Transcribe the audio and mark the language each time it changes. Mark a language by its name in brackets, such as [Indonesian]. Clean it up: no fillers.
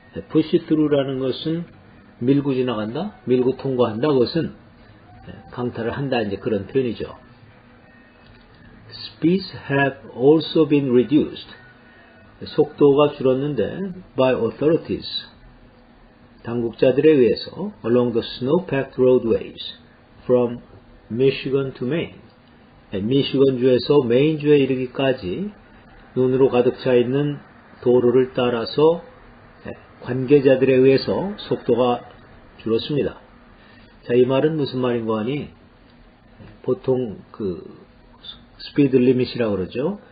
[Korean] push through라는 것은 밀고 지나간다, 밀고 통과한다, 그것은 강타를 한다, 이제 그런 표현이죠. [English] Speeds have also been reduced. [Korean] 속도가 줄었는데 [English] by authorities. [Korean] 당국자들에 의해서 [English] along the snow-packed roadways from Michigan to Maine. [Korean] 미시건주에서 메인주에 이르기까지 눈으로 가득 차 있는 도로를 따라서 관계자들에 의해서 속도가 줄었습니다. 자, 이 말은 무슨 말인가 하니 보통 스피드 리밋이라고 그러죠.